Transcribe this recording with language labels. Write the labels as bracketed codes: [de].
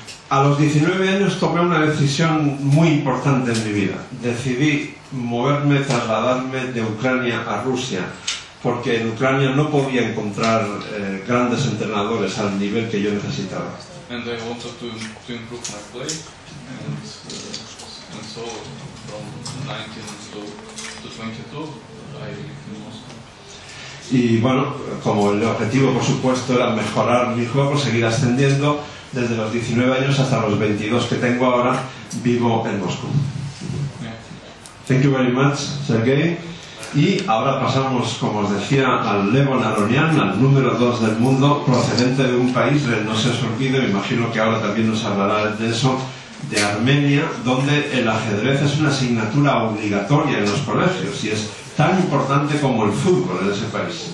[es] A los 19 años tomé una decisión muy importante en mi vida. Decidí moverme, trasladarme de Ucrania a Rusia, porque en Ucrania no podía encontrar grandes entrenadores al nivel que yo necesitaba. [en] And I wanted to improve my play, and so from 19 to 22 I lived in Moscow. [es] Y bueno, como el objetivo por supuesto era mejorar mi juego, seguir ascendiendo, desde los 19 años hasta los 22 que tengo ahora, vivo en Moscú. [en] Thank you very much, Sergei. [es] Y ahora pasamos, como os decía, al Levon Aronian, al número 2 del mundo, procedente de un país, no se os olvide, me imagino que ahora también nos hablará de eso, de Armenia, donde el ajedrez es una asignatura obligatoria en los colegios y es tan importante como el fútbol en ese país.